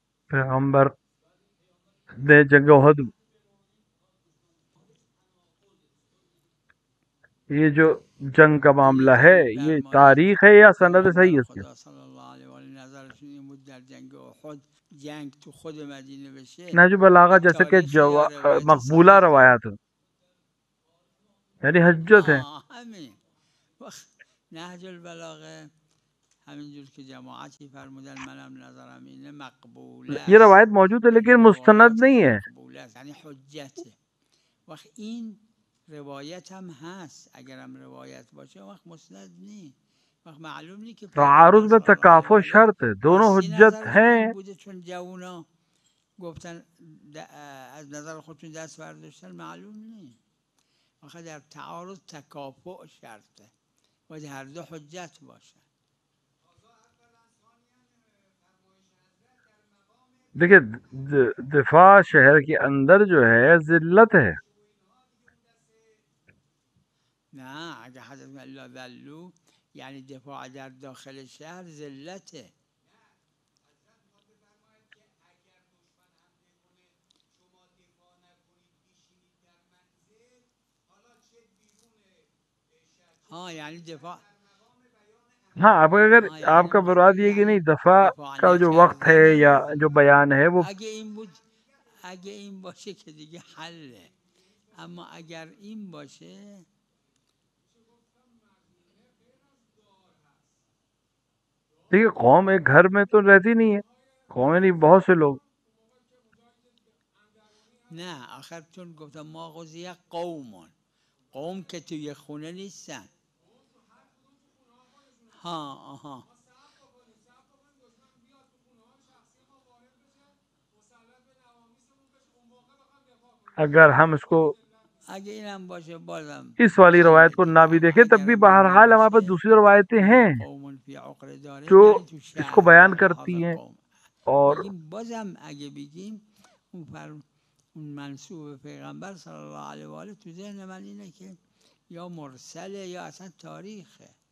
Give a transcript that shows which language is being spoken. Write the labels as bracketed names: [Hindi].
[Urdu] پیغمبر نے جنگ احد یہ جو جنگ کا معاملہ ہے یہ تاریخ ہے یا سند صحیح ہے اس کی؟ [Persian] خدا صلی اللہ علیہ وآلہ نظرشون این بود در جنگ احد جنگ تو خود مدینه بشه. [Urdu] نہج بلاغہ جیسے کہ یا روایت مقبولہ صحیح روایات یعنی حجت ہے. [Persian] همین نهج البلاغه همینجور که جماعتی فرمودن منم نظرم اینه مقبوله. [Urdu] یہ روایت موجود ہے لیکن مستند نہیں ہے. [Persian] مقبوله است یعنی حجته. وقت این روایت هم هست اگرم روایت باشه وقت مسند نیست. وقت معلوم نیست که [Urdu] تعارض میں تکافؤ شرط ہے، دونوں حجت ہیں. [Persian] بوده چون جوونا گفتن از نظر خودتون دست برداشتن معلوم نیست. آخه در تعارض تکافؤ شرطه باید هر دو حجت باشه. [Urdu] دیکھیں دفاع شہر کے اندر جو ہے ذلت ہے. [Persian] نه اگه حضرت الله ذلو یعنی دفاع در داخل شهر ذلته. [Urdu] ہاں یعنی دفاع ہاں اب اگر آپ کا مراد یہ کہ نہیں دفاع کا جو وقت ہے یا جو بیان ہے وہ [Persian] اگه این باشه که دیگه حله. اما اگر این باشه [Urdu] دیکھیے قوم ایک گھر میں تو رہتی نہیں ہے، قوم نہیں بہت سے لوگ. [Persian] نه آخر چون گفتم ما غزیه قوم که توی خونه نیستن. ها [Urdu] اگر ہم اس کو [Persian] اگه اینم باشه بازم [Urdu] اس والی روایت کو نہ بھی دیکھیں تب بھی بہرحال ہمارے پاس دوسری روایتیں ہیں جو اس کو بیان کرتی ہیں. اور [Persian] بازم اگه بگیم اون منسوب پیغمبر صلی الله علیه و آله تو ذهن من اینه که یا مرسله یا اصلا تاریخه.